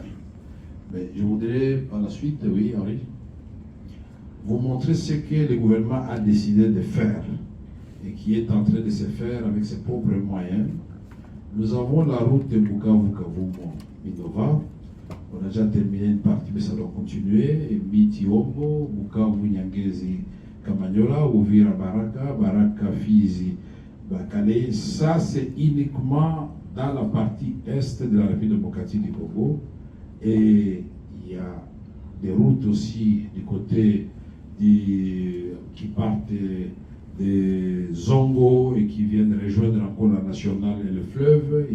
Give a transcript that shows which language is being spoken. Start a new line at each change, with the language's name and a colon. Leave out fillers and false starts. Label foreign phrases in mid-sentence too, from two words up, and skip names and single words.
French: Mais je voudrais par la suite, oui Henri, vous montrer ce que le gouvernement a décidé de faire et qui est en train de se faire avec ses propres moyens. Nous avons la route de Bukavu-Minova. On a déjà terminé une partie, mais ça doit continuer. Miti-Ombo, Bukavu-Nyangezi, Kamanyola, Uvira Baraka, Baraka Fizi, Bakale. Ça, c'est uniquement dans la partie est de la République démocratique du Congo. Et il y a des routes aussi du côté qui partent de Zongo et qui viennent rejoindre encore la nationale et le fleuve.